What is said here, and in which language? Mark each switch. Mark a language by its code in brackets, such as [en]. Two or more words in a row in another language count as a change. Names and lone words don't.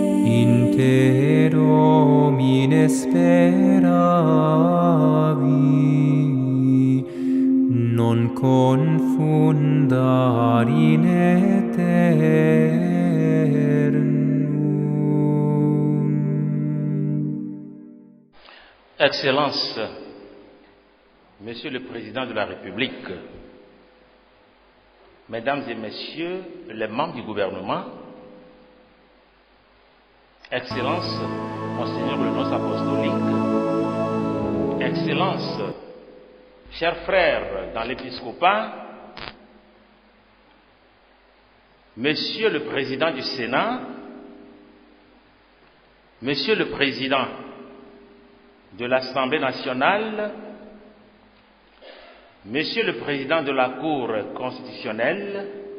[la] In Te, Domine, speravi, non confundar in eternum. [fr] Excellences, Monsieur le Président de la République, Mesdames et Messieurs les membres du gouvernement, Excellences, Monseigneur le nonce apostolique, Excellences, chers frères dans l'épiscopat, Monsieur le Président du Sénat, Monsieur le Président de l'Assemblée nationale, Monsieur le Président de la Cour constitutionnelle,